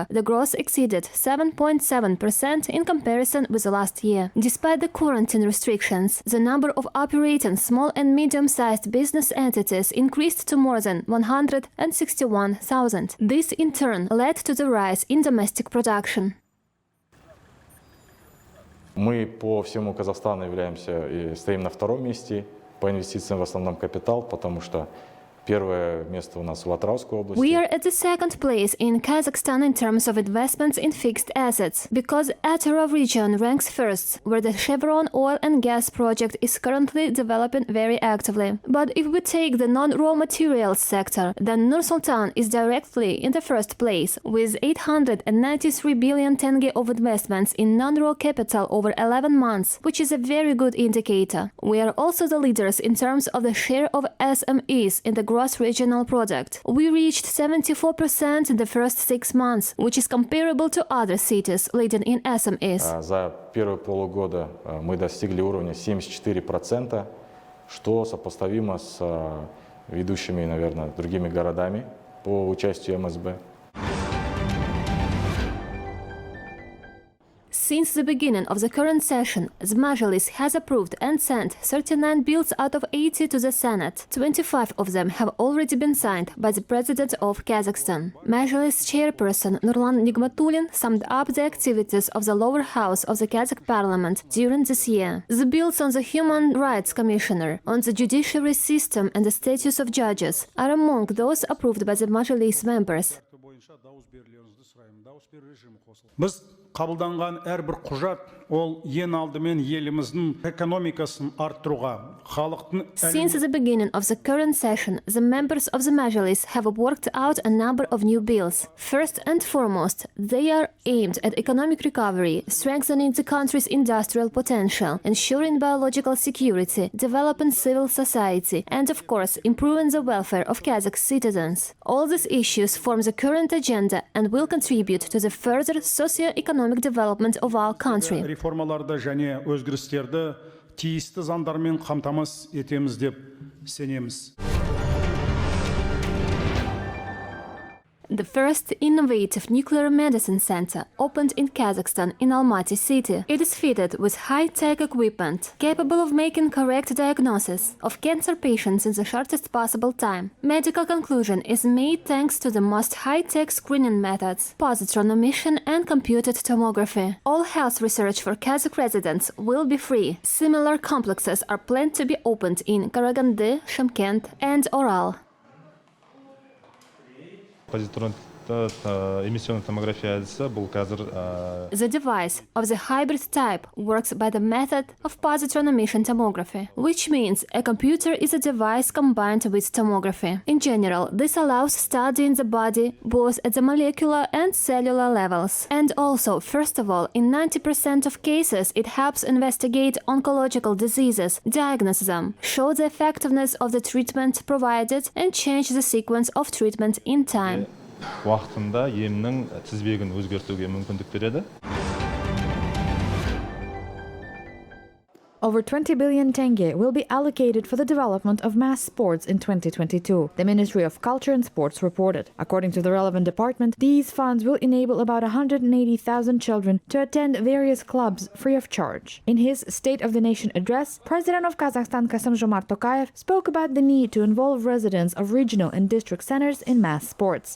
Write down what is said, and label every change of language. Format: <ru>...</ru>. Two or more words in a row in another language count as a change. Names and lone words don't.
<en>The growth exceeded 7.7% in comparison with the last year. Despite the quarantine restrictions, the number of operating small and medium-sized business entities increased to more than 161,000. This in turn led to the rise in domestic production.</en> <ru>Мы по всему Казахстану являемся и стоим на втором месте по инвестициям в основном капитал, потому что первое место у нас в Атырауской области.</ru> <en>We are at the second place in Kazakhstan in terms of investments in fixed assets, because Atara region ranks first, where the Chevron oil and gas project is currently developing very actively. But if we take the non-raw materials sector, then Nur-Sultan is directly in the first place, with 893 billion tenge of investments in non-raw capital over 11 months, which is a very good indicator. We are also the leaders in terms of the share of SMEs in the gross regional product. We reached 74% in the first 6 months, which is comparable to other cities leading in SMEs.</en> <ru>За первые полугода мы достигли уровня 74%, что сопоставимо с ведущими, наверное, другими городами по участию МСБ.</ru> <en>Since the beginning of the current session, the Mazhilis has approved and sent 39 bills out of 80 to the Senate. 25 of them have already been signed by the President of Kazakhstan. Mazhilis chairperson Nurlan Nigmatulin summed up the activities of the lower house of the Kazakh parliament during this year. The bills on the Human Rights Commissioner, on the judiciary system and the status of judges are among those approved by the Mazhilis members.</en> <kk>Қабылданған әрбір құжат ол ең алдымен еліміздің экономикасын арттыруға, халықтың.</kk> <en>Since the beginning of the current session, the members of the Mazhilis have worked out a number of new bills. First and foremost, they are aimed at economic recovery, strengthening the country's industrial potential, ensuring biological security, developing civil society, and of course, improving the welfare of Kazakh citizens. All these issues form the current agenda and will contribute to the further socio-economic development of our country.</en> <kk>Реформаларды және өзгерістерді тиісті заңдармен қамтамасыз етеміз деп сенеміз.</kk> <en>The first innovative nuclear medicine center opened in Kazakhstan in Almaty city. It is fitted with high-tech equipment, capable of making correct diagnosis of cancer patients in the shortest possible time. Medical conclusion is made thanks to the most high-tech screening methods, positron emission and computed tomography. All health research for Kazakh residents will be free. Similar complexes are planned to be opened in Karaganda, Shymkent and Oral.</en> <kk>Эмиссионный томография әдісі бұл қазір</kk> <en>The device of the hybrid type works by the method of positron emission tomography, which means a computer is a device combined with tomography. In general, this allows studying the body both at the molecular and cellular levels. And also, first of all, in 90% of cases, it helps investigate oncological diseases, diagnose them, show the effectiveness of the treatment provided, and change the sequence of treatment in time.</en> <kk>уақытында емнің тізбегін өзгертуге мүмкіндік береді.</kk> <en>Over 20 billion tenge will be allocated for the development of mass sports in 2022, the Ministry of Culture and Sports reported. According to the relevant department, these funds will enable about 180,000 children to attend various clubs free of charge. In his State of the Nation address, President of Kazakhstan Kassym-Jomart Tokayev spoke about the need to involve residents of regional and district centers in mass sports.</en>